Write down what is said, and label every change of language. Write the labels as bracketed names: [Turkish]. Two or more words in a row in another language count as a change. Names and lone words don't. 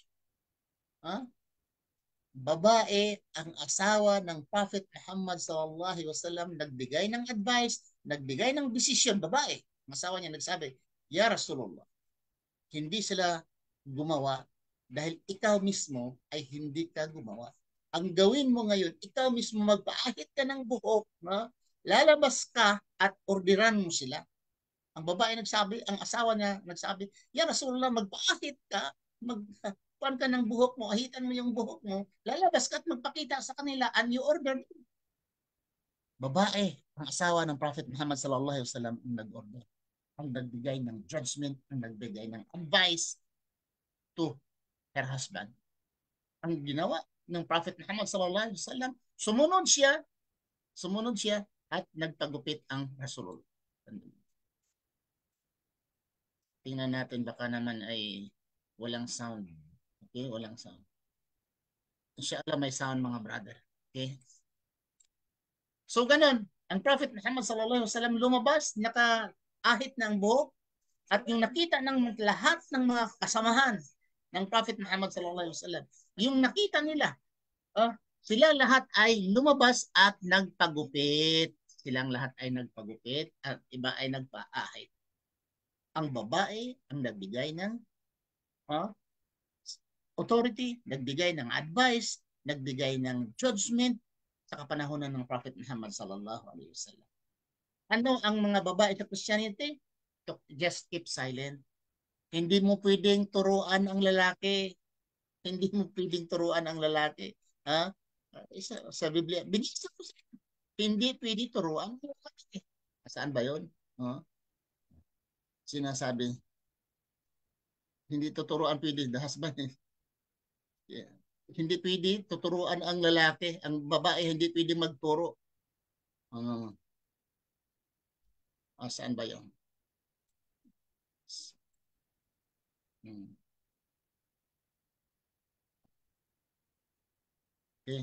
[Filipino] Ha? Babae ang asawa ng Prophet Muhammad [Arabic] صلى الله عليه وسلم [Filipino] nagbigay ng advice, nagbigay ng desisyon, babae. Ang asawa niya nagsabi, [Arabic] يا رسول الله, [Filipino] hindi sila gumawa dahil ikaw mismo ay hindi ka gumawa. Ang gawin mo ngayon, ikaw mismo magpaahit ka ng buhok, no? Lalabas ka at orderan mo sila. Ang babae nagsabi, ang asawa niya nagsabi, [Arabic] يا رسول الله, [Filipino] magpaahit ka, kuan ka ng buhok mo, ahitan mo yung buhok mo, lalabas ka at magpakita sa kanila [English] and you order. [Filipino] Babae, ang asawa ng Prophet Muhammad [Arabic] صلى الله عليه وسلم [Filipino] ang nag-order, ang nagbigay ng judgment, ang nagbigay ng [English] advice to her husband. [Filipino] Ang ginawa ng Prophet Muhammad [Arabic] صلى الله عليه وسلم, [Filipino] sumunod siya at nagpagupit ang Rasulullah. Tingnan natin baka naman ay walang sound. Okay, walang sound. Inshallah may sound mga brother. Okay? So ganun, ang Prophet Muhammad [Arabic] صلى الله عليه وسلم [Filipino] lumabas, nakaahit ng buhok at yung nakita ng lahat ng mga kasamahan ng Prophet Muhammad [Arabic] صلى الله عليه وسلم, [Filipino] yung nakita nila, sila lahat ay lumabas at nagpagupit. Silang lahat ay nagpagupit at iba ay nagpaahit. Ang babae ang nagbigay ng authority, nagbigay ng advice, nagbigay ng judgment sa kapanahonan ng Prophet Muhammad [Arabic] صلى الله عليه وسلم. [Filipino] Ano ang mga babae sa Christianity? [English] Just keep silent. [Filipino] Hindi mo pwedeng turuan ang lalaki. Hindi mo pwedeng turuan ang lalaki. Ha? Sa Biblia, binisa ko sa hindi pwede turuan ang lalaki. Saan ba yun? Sinasabi, hindi tuturuan pwede [English] the husband. [Filipino] Yeah. Hindi pwede tuturuan ang lalaki, ang babae hindi pwede magturo. Saan ba 'yon? Okay.